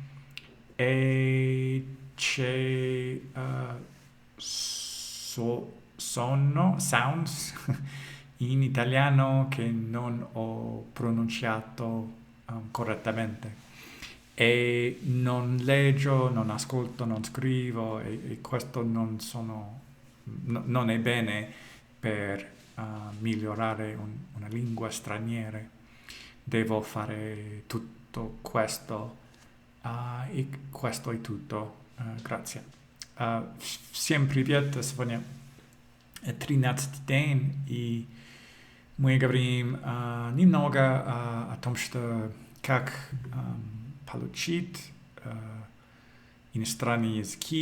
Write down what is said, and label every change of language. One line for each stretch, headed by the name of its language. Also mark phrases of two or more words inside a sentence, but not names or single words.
Italian: e c'è sounds in italiano che non ho pronunciato correttamente, e non leggo, non ascolto, non scrivo, e questo non è bene per migliorare una lingua straniera. Devo fare tutto questo и questo è tutto. Grazie.
Russian: Всем привет, сегодня 13 день, и мы говорим немного о том, что как получить иностранные языки.